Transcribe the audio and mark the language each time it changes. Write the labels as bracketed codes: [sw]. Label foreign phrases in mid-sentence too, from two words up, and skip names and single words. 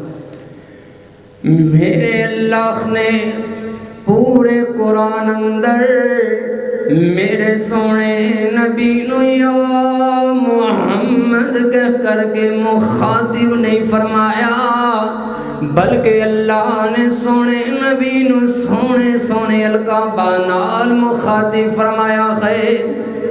[pa] میرے اللہ نے پورے قرآن اندر میرے سونے نبی نو یا محمد کہہ کر کے مخاطب نہیں فرمایا بلکہ اللہ نے سونے نبی نو سونے سونے القابہ نال مخاطب فرمایا ہے۔